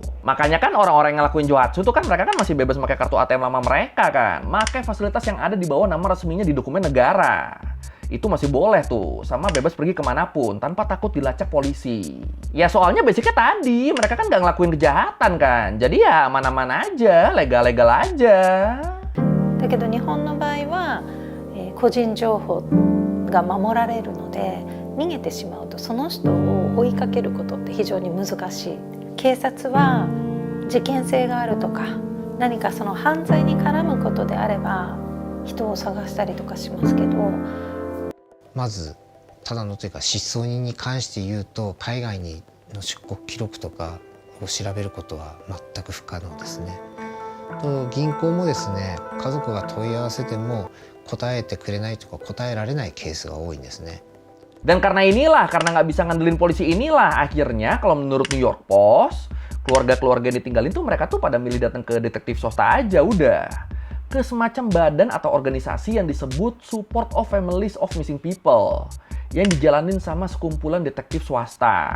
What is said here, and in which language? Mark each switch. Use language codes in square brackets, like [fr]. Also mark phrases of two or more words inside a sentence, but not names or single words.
[id] Makanya kan orang-orang yang ngelakuin johatsu tuh kan mereka kan masih bebas pakai kartu ATM lama mereka kan. Pakai fasilitas yang ada di bawah nama resminya di dokumen negara. Itu masih boleh tuh, sama bebas pergi kemanapun tanpa takut dilacak polisi. Ya soalnya basicnya tadi, mereka kan nggak ngelakuin kejahatan kan. Jadi ya mana-mana aja, legal-legal aja. [ja] だけど日本の場合は、個人情報が守られるので逃げてしまうとその人を追いかけることって非常に難しい。警察は事件性があるとか何かその犯罪に絡むことであれば人を探したりとかしますけど。まずただのというか失踪人に関して言うと海外にの出国記録とかを調べることは全く不可能ですね。と銀行もですね家族が問い合わせても答えてくれないとか答えられないケースが多いんですね。 [id] Dan karena nggak bisa ngandelin polisi inilah, akhirnya kalau menurut New York Post, keluarga-keluarga yang ditinggalin tuh mereka tuh pada milih datang ke detektif swasta aja udah. Ke semacam badan atau organisasi yang disebut Support of Families of Missing People yang dijalanin sama sekumpulan detektif swasta.